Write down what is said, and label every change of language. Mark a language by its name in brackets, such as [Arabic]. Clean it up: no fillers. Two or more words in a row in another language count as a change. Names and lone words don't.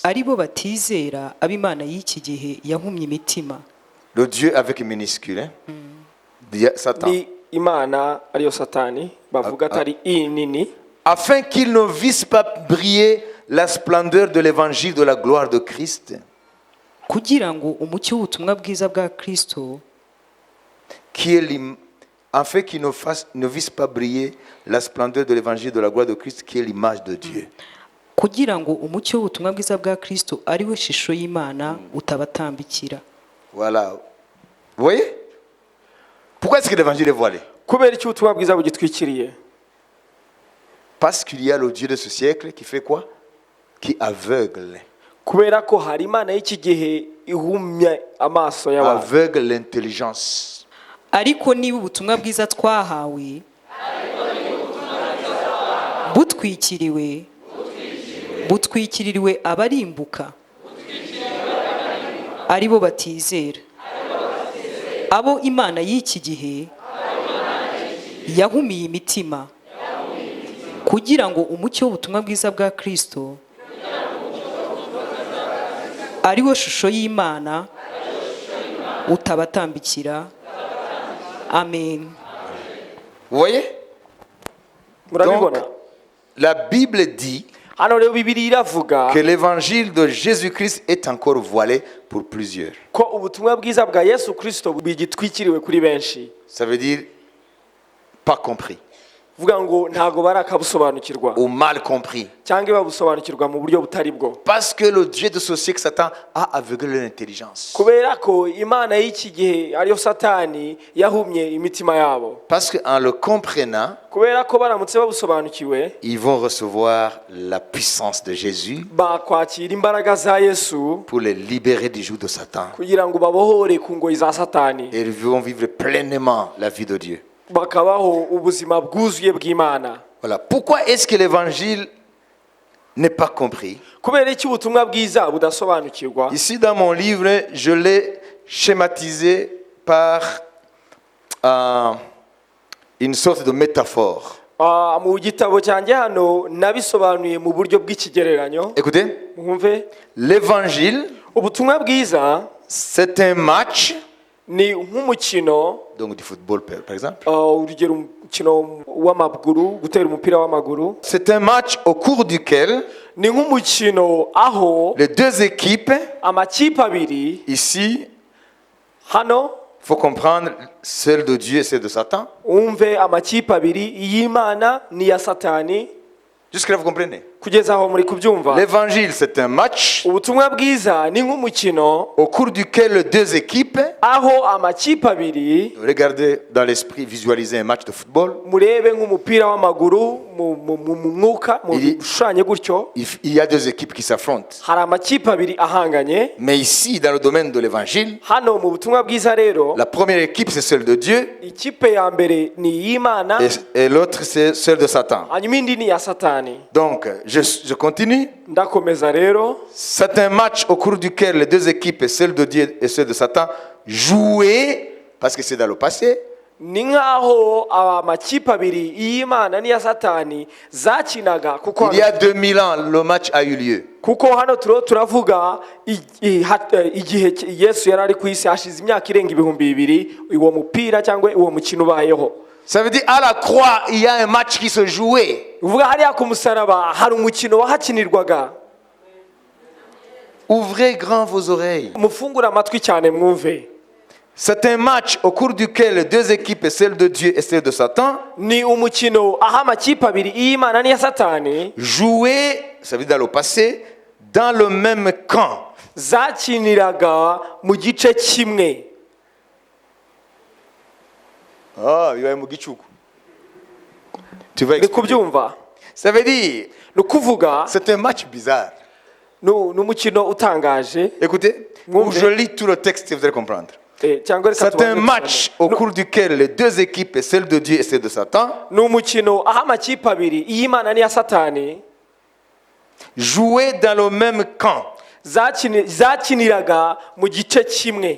[Kinyarwanda] ari bo batizera ab'Imana y'iki gihe yahumye imitima. [French] Le Dieu avec minuscule, hein? Satan. [Kinyarwanda] Ni Imana ariyo Satani bavuga atari inini, [French] Afin qu'ils ne vissent pas briller la splendeur de l'évangile de la gloire de Christ, [Kinyarwanda] kugira ngo umucyo w'ubutumwa bwiza bwa Kristo, [French] afin qu'ils ne vissent pas briller la splendeur de l'évangile de la gloire de Christ, qui est l'image de Dieu. [Kinyarwanda] kugira ngo umucyo w'ubutumwa bwiza bwa Kristo ari we shusho y'Imana utabatambikira. [French] Voilà. Vous voyez? Pourquoi est-ce que l'évangile est voilé? [Kinyarwanda] kubera iki ubutumwa bwiza bugitwikiriye? [French] Parce qu'il y a le Dieu de ce siècle qui fait quoi? Qui aveugle. [Kinyarwanda] kubera ko hari imana y'iki gihe ihumya amaso y'abantu, [French] Aveugle l'intelligence. [Kinyarwanda] ariko niba ubutumwa bwiza twahawe butwikiriwe abarimbuka, ari bo batizera, abo imana y'iki gihe yahumiye imitima kugira ngo umucyo w'ubutumwa bwiza bwa Kristo ari wo shusho y'Imana utabatambikira. Amen. [French] Vous voyez? [Kinyarwanda] murabibona? [French] Donc, la Bible dit [Kinyarwanda] Hano rero Bibiliya iravuga [French] que l'évangile de Jésus-Christ est encore voilé pour plusieurs. [Kinyarwanda] ko ubutumwa bwiza bwa Yesu Kristo bugitwikiriwe kuri benshi. [French] Ça veut dire pas compris [Kinyarwanda] vuga ngo ntago barakabusobanukirwa [French] ou mal compris. [Kinyarwanda] cyangwa babusobanukirwa mu buryo butari bwo, [French] Parce que le Dieu de ce siècle, Satan, a aveuglé l'intelligence. [Kinyarwanda] kubera ko imana y'iki gihe ariyo Satani yahumye imitima yabo, [French] Parce qu'en le comprenant, [Kinyarwanda] kubera ko baramutse babusobanukiwe [French] ils vont recevoir la puissance de Jésus [Kinyarwanda] bakwakira imbaraga za Yesu [French] pour les libérer du joug de Satan. [Kinyarwanda] kugira ngo babohore ku ngoyi za Satani, [French] Et ils vont vivre pleinement la vie de Dieu. [Kinyarwanda] bakabaho ubuzima bwuzuye bw'Imana. [French] Voilà. Pourquoi est-ce que l'évangile n'est pas compris? [Kinyarwanda] kubera iki ubutumwa bwiza budasobanukirwa? [French] Ici, dans mon livre, je l'ai schématisé par une sorte de métaphore. [Kinyarwanda] Mu gitabo cyanjye hano nabisobanuye mu buryo bw'ikigereranyo. [French] Écoutez, [Kinyarwanda] Mwumve, [French] l'évangile, [Kinyarwanda] ubutumwa bwiza [French] c'est un match, [Kinyarwanda] ni nk'umukino, [French] donc du football par exemple. [Kinyarwanda] urugero umukino w'amaguru, gutera umupira w'amaguru. [French] C'est un match au cours duquel [Kinyarwanda] Ni nk'umukino aho [French] les deux équipes, [Kinyarwanda] amakipe abiri, [French] ici, [Kinyarwanda] hano [French] il faut comprendre, celle de Dieu et celle de Satan. [Kinyarwanda] umve amakipe abiri, iy'Imana n'iya Satani. [French] Jusque-là, vous comprenez? [Kinyarwanda] Kugeza aho muri kubyumva? [French] L'évangile, c'est un match [Kinyarwanda] Ubutumwa bwiza ni nk'umukino [French] au cours duquel les deux équipes, [Kinyarwanda] aho amakipe abiri, [French] regardez dans l'esprit, visualisez un match de football. [Kinyarwanda] murebe nk'umupira w'amaguru mu mwuka, mu Iri- bishushanye gutyo, [French] Il y a deux équipes qui s'affrontent. [Kinyarwanda] hari amakipe abiri ahanganye. [French] Mais ici, dans le domaine de l'évangile, [Kinyarwanda] Hano mu butumwa bwiza rero, [French] la première équipe, c'est celle de Dieu [Kinyarwanda] ikipe ya mbere ni iy'Imana, [French] et l'autre, c'est celle de Satan. [Kinyarwanda] hanyuma indi ni iya Satani. [French] Donc, je continue. [Kinyarwanda] Ndakomeza rero, [French] C'est un match au cours duquel les deux équipes, celle de Dieu et celle de Satan, jouaient, parce que c'est dans le passé, [Kinyarwanda] ni nk'aho amakipe abiri iy'Imana n'iya Satani zakinaga, kuko [French] il y a 2000 ans, le match a eu lieu. [Kinyarwanda] hano turavuga igihe Yesu yari ari ku isi, hashize imyaka irenga 2000 uwo mupira cyangwa uwo mukino ubayeho. [French] Ça veut dire, à la croix, il y a un match qui se jouait. [Kinyarwanda] uvuga hariya ku musaraba hari umukino wahakinirwaga. [French] Ouvrez grand vos oreilles. [Kinyarwanda] Mufungure amatwi cyane mwumve. [French] C'est un match au cours duquel les deux équipes, celle de Dieu et celle de Satan, [Kinyarwanda] Ni umukino aho amakipe abiri iy'Imana n'iya Satani [French] jouaient, ça veut dire dans le passé, dans le même camp. zakiniraga mu gice kimwe. Ah, il y a un gichuku. Tu vas [Kinyarwanda] Ni [French] expliquer. [Kinyarwanda] kubyumva? [French] Ça veut dire, [Kinyarwanda] Ni ukuvuga [French] c'est un match bizarre. [Kinyarwanda] ni umukino utangaje. [French] Écoutez, [Kinyarwanda] Mwumve. [French] je lis tout le texte et vous allez comprendre. [Kinyarwanda] Cyangwa reka [French] C'est un [Kinyarwanda] tubanze [French] match [Kinyarwanda] dusome. [French] au cours duquel les deux équipes, celle de Dieu et celle de Satan, [Kinyarwanda] Ni umukino aho amakipe abiri iy'Imana n'iya Satani [French] jouaient dans le même camp. [Kinyarwanda] zakiniraga mu gice kimwe.